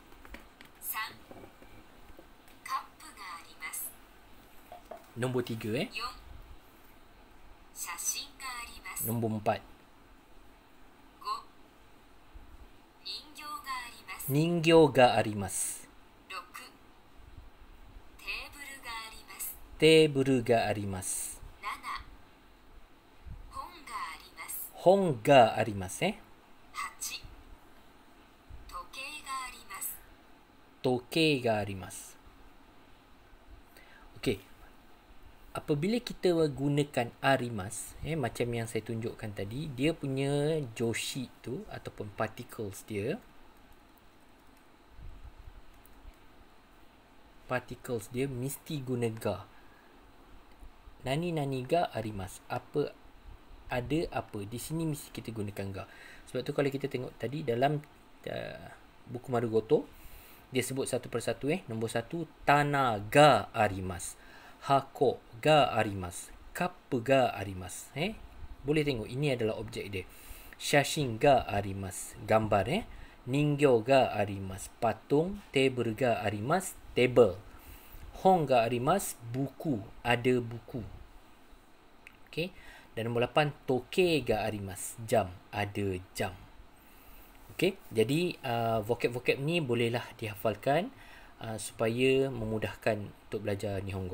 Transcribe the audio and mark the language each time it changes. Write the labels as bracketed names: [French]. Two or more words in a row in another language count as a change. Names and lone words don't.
[Malay] Nombor 3 Nombor 4. [Japanese] 人形があります. テーブルがあります. 本があります. 時計があります. [Malay] Okey. Apabila kita gunakan arimas, macam yang saya tunjukkan tadi, dia punya joshi tu ataupun particles dia mesti guna ga. [Japanese] 何々があります. [Malay] Ada apa di sini mesti kita gunakan ga. Sebab tu kalau kita tengok tadi dalam buku Marugoto, dia sebut satu persatu. Nombor 1, [Japanese] 棚があります. 箱があります. カップがあります. [Malay] Boleh tengok ini adalah objek dia. [Japanese] 写真があります. [Malay] Gambar. [Japanese] 人形があります. Patung. テーブルがあります. Table. 本があります. Buku. [Malay] Ada buku. Okey. Dan nombor 8, [Japanese] 時計があります. [Malay] Jam. Ada jam. Okey, jadi vocab-vocab ni bolehlah dihafalkan supaya memudahkan untuk belajar Nihongo.